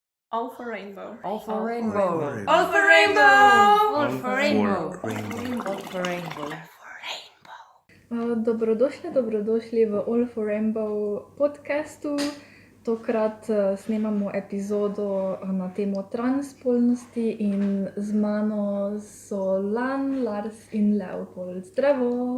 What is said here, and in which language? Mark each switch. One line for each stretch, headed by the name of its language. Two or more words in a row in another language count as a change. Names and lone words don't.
English: All for rainbow. All for rainbow. All for rainbow. All for rainbow. All for rainbow.
Slovenian: Dobrodošli v All for Rainbow podcastu. Tokrat snemamo epizodo na temo transspolnosti in z mano so Lan, Lars in Leopold. Zdravo!